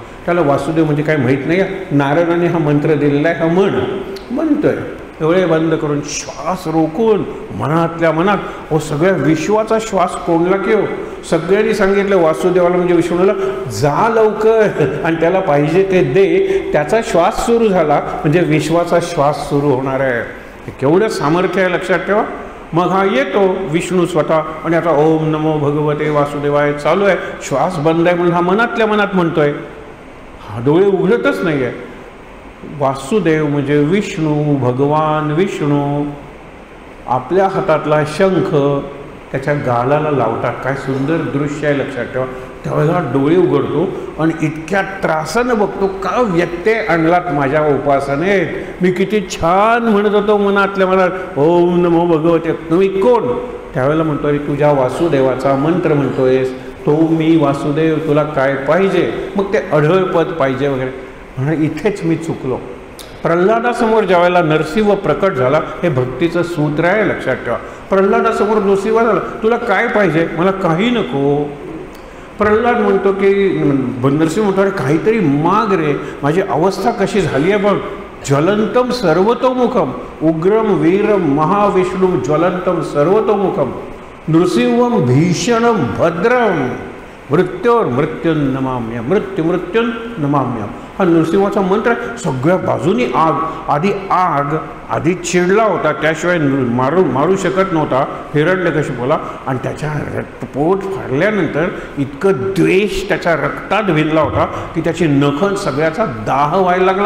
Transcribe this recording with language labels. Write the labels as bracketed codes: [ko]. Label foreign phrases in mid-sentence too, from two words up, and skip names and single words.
[mr] त्याला वासुदेव म्हणजे काय माहीत नाही. नारदाने हा मंत्र दिलेला आहे, हा म्हणतोय, डोळे बंद करून श्वास रोखून मनातल्या मनात, हो सगळ्या विश्वाचा श्वास कोंडला की हो. सगळ्यांनी सांगितलं वासुदेवाला म्हणजे विष्णूला, जा लवकर आणि त्याला पाहिजे ते दे. त्याचा श्वास सुरू झाला म्हणजे विश्वाचा श्वास सुरू होणार आहे. केवढं सामर्थ्य आहे, लक्षात ठेवा. मग हा येतो विष्णू स्वतः, आणि आता [sa] ओम नमो भगवते वासुदेवाय [mr] चालू आहे. श्वास बंद आहे म्हणून हा मनातल्या मनात म्हणतोय, हा डोळे उघडतच नाही आहे. वासुदेव म्हणजे विष्णू, भगवान विष्णू आपल्या हातातला शंख त्याच्या गालाला लावतात. काय सुंदर दृश्य आहे, लक्षात ठेवा. त्यावेळेला डोळे उघडतो आणि इतक्या त्रासानं बघतो, का व्यत्यय आणलात माझ्या उपासनेत. मी किती छान म्हणत होतो मनातल्या मनात [sa] ओम नमो भगवते, [mr] तुम्ही कोण? त्यावेळेला म्हणतो, अरे तुझ्या वासुदेवाचा मंत्र म्हणतोयस, तो मी वासुदेव, तुला काय पाहिजे? मग ते अढळपद पाहिजे वगैरे. म्हणून इथेच मी चुकलो. प्रल्हादासमोर ज्यावेळेला नरसिंह प्रकट झाला, हे भक्तीचं सूत्र आहे, लक्षात ठेवा. प्रल्हादासमोर नरसिंह झाला, तुला काय पाहिजे? मला काही नको. प्रल्हाद म्हणतो की, नरसिंह म्हणतो, अरे काहीतरी माग रे, माझी अवस्था कशी झाली आहे बघ. [sa] ज्वलंतम सर्वतोमुखम, उग्रम वीरम महाविष्णू ज्वलंतम सर्वतोमुखम, नृसिंहम भीषणम भद्रम, मृत्योर मृत्युन नमाम्यम, मृत्युन नमाम्यम. [mr] हा नृसिंहाचा मंत्र. सगळ्या बाजूनी आग. आधी चिडला होता, त्याशिवाय मारू शकत नव्हता हिरण्यकशिपूला, आणि त्याच्या पोट फाडल्यानंतर इतकं द्वेष त्याच्या रक्तात भिनला होता की त्याची नखं सगळ्याचा दाह व्हायला लागला.